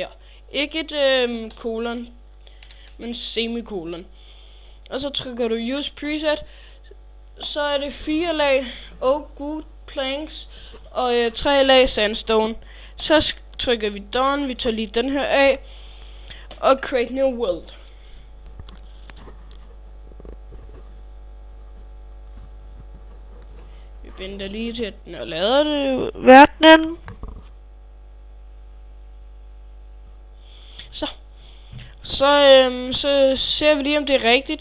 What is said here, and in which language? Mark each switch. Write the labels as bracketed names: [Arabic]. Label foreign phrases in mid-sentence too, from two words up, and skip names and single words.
[Danish] Ikke et kolon, men semikolon. Og så trykker du [English] use preset. [Danish] Så er det 4 lag [English] oak wood planks [Danish] og 3 lag sandstone. Så trykker vi done, vi tager lige den her af. [English] Og create new world. [Danish] Vi venter lige til, at den er lavet det verdenen. Så ser vi lige, om det er rigtigt.